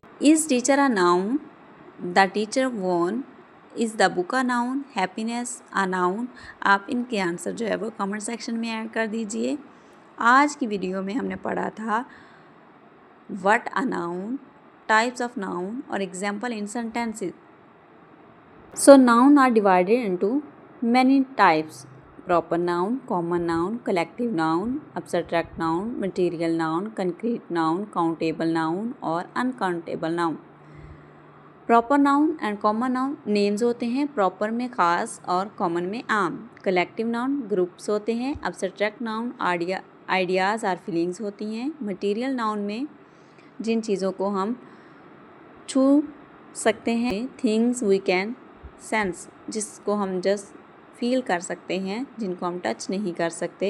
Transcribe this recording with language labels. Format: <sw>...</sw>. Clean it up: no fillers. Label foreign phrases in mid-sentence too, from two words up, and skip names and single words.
<en>Is teacher a noun, the teacher one, is the book a noun, happiness a noun.</en> <hi>आप इनके आंसर जो है वो</hi> <en>comment section</en> <hi>में ऐड कर दीजिए। आज की वीडियो में हमने पढ़ा था</hi> <en>what a noun, types of noun</en> <hi>और</hi> <en>example in sentences. so noun are divided into many types: proper noun, common noun, collective noun, abstract noun, material noun, concrete noun, countable noun और uncountable noun। proper noun and common noun names</en> <hi>होते हैं, प्रॉपर में ख़ास और कॉमन में आम।</hi> <en>collective noun groups</en> <hi>होते हैं।</hi> <en>abstract noun ideas</en> <hi>और फीलिंग्स होती हैं।</hi> <en>material noun</en> <hi>में जिन चीज़ों को हम छू सकते हैं,</hi> <en>things we can sense,</en> <hi>जिसको हम</hi> <en>just feel</en> <hi>कर सकते हैं, जिनको हम टच नहीं कर सकते।</hi>